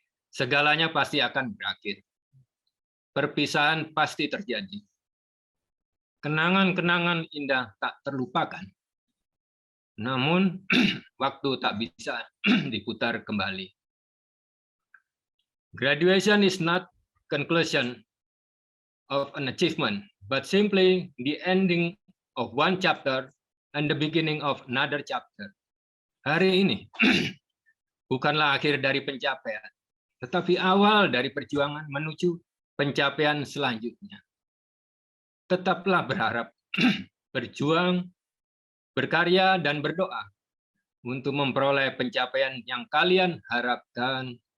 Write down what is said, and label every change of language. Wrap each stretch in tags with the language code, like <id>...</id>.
<id>Segalanya pasti akan berakhir. Perpisahan pasti terjadi. Kenangan-kenangan indah tak terlupakan. Namun, waktu tak bisa diputar kembali.</id> <en>Graduation is not conclusion of an achievement, but simply the ending of one chapter and the beginning of another chapter.</en> <id>Hari ini bukanlah akhir dari pencapaian, tetapi awal dari perjuangan menuju pencapaian selanjutnya. Tetaplah berharap, berjuang, berkarya, dan berdoa untuk memperoleh pencapaian yang kalian harapkan.</id>